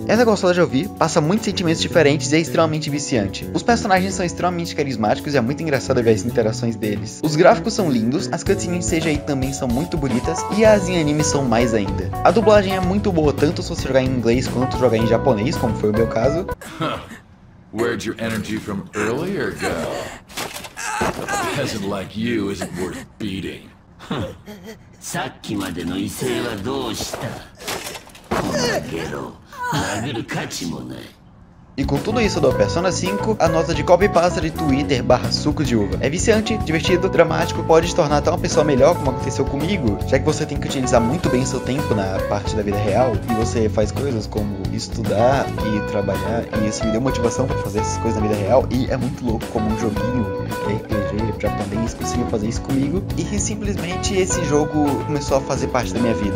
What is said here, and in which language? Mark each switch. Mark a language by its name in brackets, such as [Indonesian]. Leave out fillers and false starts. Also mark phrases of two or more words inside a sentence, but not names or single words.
[Portuguese] Ela é gostosa de ouvir, passa muitos sentimentos diferentes e é extremamente viciante. Os personagens são extremamente carismáticos e é muito engraçado ver as interações deles. Os gráficos são lindos, as cutscenes CGI também são muito bonitas e as em anime são mais ainda. A dublagem é muito boa tanto se você jogar em inglês quanto jogar em japonês, como foi o meu caso. [English] Where'd your energy from earlier go? A peasant like you isn't worth beating. [Japanese] さっきまでの威勢はどうした？こんなゲロ、殴る価値もない。 [Portuguese] E com tudo isso do Persona 5, a nota de [English] copy pasta [Portuguese] de Twitter /suco de uva. É viciante, divertido, dramático, pode te tornar até uma pessoa melhor, como aconteceu comigo, já que você tem que utilizar muito bem seu tempo na parte da vida real, e você faz coisas como estudar e trabalhar, e isso me deu motivação para fazer essas coisas na vida real, e é muito louco como um joguinho RPG japonês conseguiu fazer isso comigo, e simplesmente esse jogo começou a fazer parte da minha vida.